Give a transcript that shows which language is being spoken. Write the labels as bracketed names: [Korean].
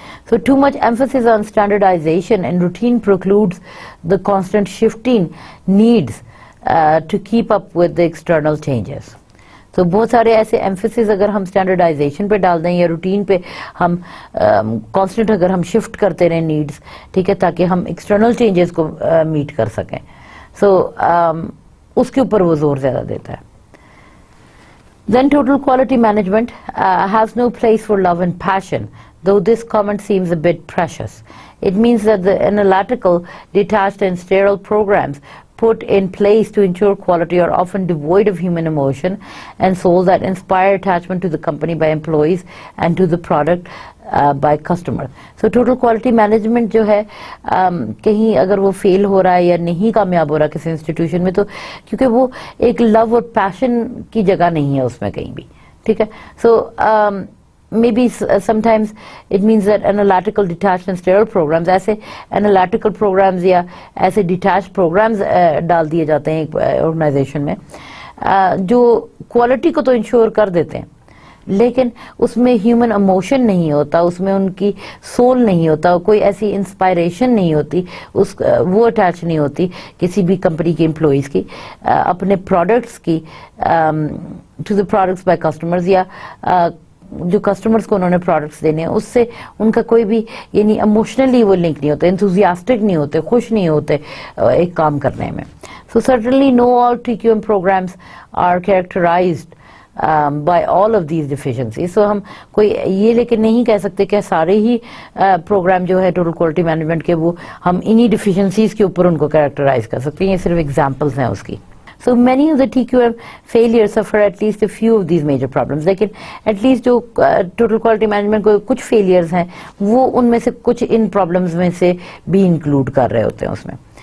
[English] So too much emphasis on standardization and routine precludes the constant shifting needs to keep up with the external changes. [Urdu] تو بہت سارے ایسے emphasis اگر ہم standardisation پہ ڈال دیں یا روٹین پہ ہم کانسٹنٹ اگر ہم شفٹ کرتے رہیں نیڈز، ٹھیک ہے، تاکہ ہم ایکسٹرنل چینجز کو میٹ کر سکیں، سو اس کے اوپر وہ زور زیادہ دیتا ہے. [English] Then total quality management has no place for love and passion, though this comment seems a bit precious. It means that the analytical, detached and sterile programs put in place to ensure quality are often devoid of human emotion and soul that inspire attachment to the company by employees and to the product by customers. [Urdu] So total quality management جو ہے کہیں اگر وہ فیل ہو رہا ہے یا نہیں کامیاب ہو رہا کسی انسٹیٹیوشن میں، تو کیونکہ وہ ایک لو اور پیشن کی جگہ نہیں ہے اس میں کہیں بھی، ٹھیک ہے. [English] so maybe sometimes it means that analytical, detached and sterile programs، ایسے analytical programs یا ایسے detached programs [Urdu] ڈال دیے جاتے ہیں ایک آرگنائزیشن میں جو کوالٹی کو تو انشور کر دیتے ہیں، لیکن اس میں ہیومن ایموشن نہیں ہوتا، اس میں ان کی سول نہیں ہوتا، کوئی ایسی انسپائریشن نہیں ہوتی، وہ اٹیچ نہیں ہوتی کسی بھی کمپنی کی امپلائیز کی اپنے پروڈکٹس کی [English] to the products by customers, [Urdu] یا جو کسٹمرز کو انہوں نے پروڈکٹس دینے ہیں اس سے ان کا کوئی بھی یعنی ایموشنلی وہ لنک نہیں ہوتے، انتھوزیاسٹک نہیں ہوتے، خوش نہیں ہوتے ایک کام کرنے میں. [English] So certainly no all TQM programs are characterized by all of these deficiencies. [Urdu] سو ہم کوئی یہ لیکن نہیں کہہ سکتے کہ سارے ہی پروگرام جو ہے ٹوٹل کوالٹی مینجمنٹ کے وہ ہم انہی ڈیفیشنسیز کے اوپر ان کو کریکٹرائز کر سکتے ہیں، یہ صرف ایگزامپلس ہیں اس کی. [English] So many of the TQM failures suffer at least a few of these major problems. [Urdu] لیکن at least جو total quality management کو کچھ failures ہیں وہ ان میں سے کچھ ان problems میں سے بھی include کر رہے ہوتے ہیں اس میں.